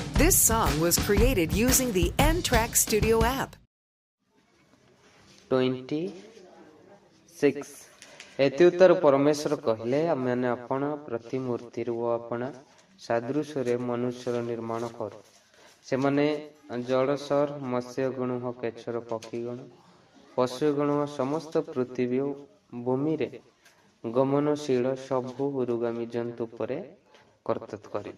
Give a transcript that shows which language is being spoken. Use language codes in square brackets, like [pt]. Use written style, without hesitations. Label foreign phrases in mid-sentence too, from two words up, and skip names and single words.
[en] This song was created using the N-Track Studio app. [or] 26 ଏତି ଉତ୍ତର ପରମେଶ୍ୱର କହିଲେ ଆମମାନେ ଆପଣ ପ୍ରତିମୂର୍ତ୍ତିରୁ ଓ ଆପଣ ସାଦୃଶ୍ୟରେ ମନୁଷ୍ୟର ନିର୍ମାଣ କରୁ। ସେମାନେ ଜଳସର ମତ୍ସ୍ୟଗଣ ଓ କେଶର ପକ୍ଷୀଗଣ ପଶୁଗଣ ସମସ୍ତ ପୃଥିବୀ ଓ ଭୂମିରେ ଗମନଶୀଳ ସବୁ ଉରୁଗାମୀ ଜନ୍ତୁ ଉପରେ କର୍ତ୍ତୃତ୍ୱ କରିବେ।